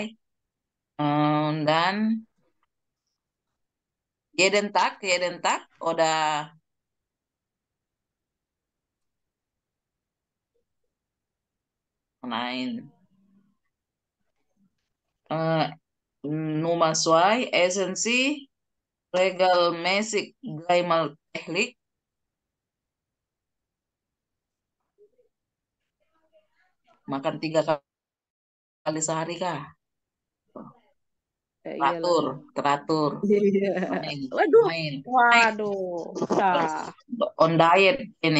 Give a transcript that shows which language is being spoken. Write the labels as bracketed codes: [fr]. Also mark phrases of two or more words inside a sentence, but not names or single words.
[de] Dan jeden Tag oder nein. Äh, Nummer 2, essen Sie regelmäßig dreimal täglich? [id] Makan 3 kali sehari kah? Iyalah. Teratur. Iya. Main, Waduh. main. Waduh. Sah. [en] On diet [id] ini.